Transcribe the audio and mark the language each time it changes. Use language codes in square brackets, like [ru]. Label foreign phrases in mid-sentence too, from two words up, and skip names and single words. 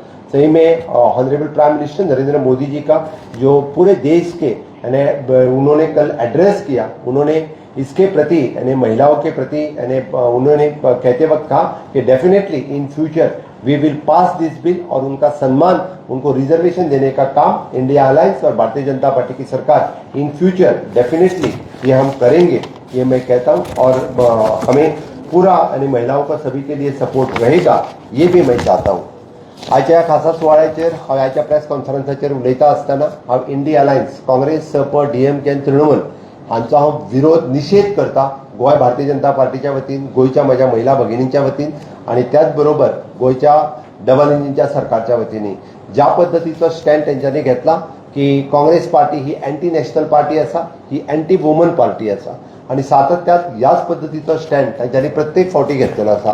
[hi] सही में [en] honourable prime minister [hi] नरेंद्र मोदी जी का जो पूरे देश के यानी उन्होंने कल एड्रेस किया, उन्होंने इसके प्रति यानी महिलाओं के प्रति यानी उन्होंने कहते वक्त कहा कि [en] definitely in future we will pass this bill [hi] और उनका सम्मान, उनको रिजर्वेशन देने का काम इंडिया अलायंस और भारतीय जनता पार्टी की सरकार [en] in future definitely [hi] ये हम करेंगे, ये मैं कहता हूँ। और हमें पूरा यानी महिलाओं का सभी के लिए सपोर्ट रहेगा, ये भी मैं चाहता हूँ। [kok] आजच्या खासा सुवाळ्याचेर हांव आजच्या प्रेस कॉन्फरन्साचेर उलयता आसतना हांव इंडिया अलायन्स काँग्रेस, सप, DMK आनी तृणमूल हांचो हांव विरोध निशेध करता गोंय भारतीय जनता पार्टीच्या वतीन, गोंयच्या म्हज्या महिला भगिनींच्या वतीन आणि त्याच बरोबर गोंयच्या डबल इंजिनच्या सरकारच्या वतीन ज्या पद्धतीचो स्टँड तेंच्यांनी घेतला की काँग्रेस पार्टी ही [en] anti national party [kok] आसा, ही [en] anti woman party [kok] आसा आणि सातत्यात ह्याच पद्धतीचो स्टँड तेंच्यांनी प्रत्येक फावटी घेतलेलो आसा।